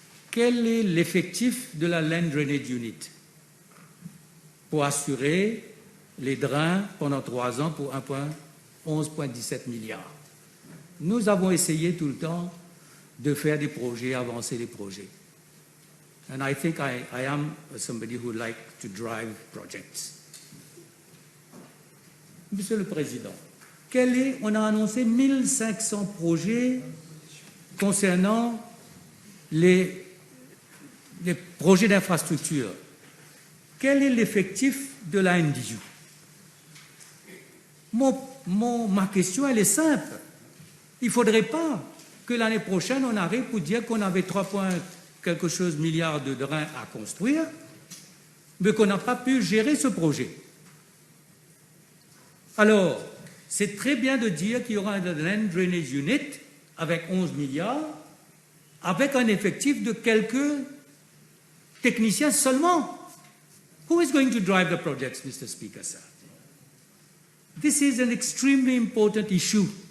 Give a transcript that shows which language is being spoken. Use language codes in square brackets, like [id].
[fr] quel est l'effectif de la Land Drainage Unit pour assurer les drains pendant 3 ans pour 11,17 milliards. Nous avons essayé tout le temps de faire des projets, avancer les projets. [en] And I think I am somebody who like to drive projects. [fr] Monsieur le Président, on a annoncé 1500 projets concernant les projets d'infrastructure. Quel est l'effectif de la NDU? Ma question, elle est simple. Il ne faudrait pas que l'année prochaine, on arrive pour dire qu'on avait 3 quelque chose milliards de drains à construire, mais qu'on n'a pas pu gérer ce projet. Alors, c'est très bien de dire qu'il y aura un Land Drainage Unit avec 11 milliards, avec un effectif de quelques techniciens seulement. [en] Who is going to drive the projects, Mr. Speaker, sir? This is an extremely important issue.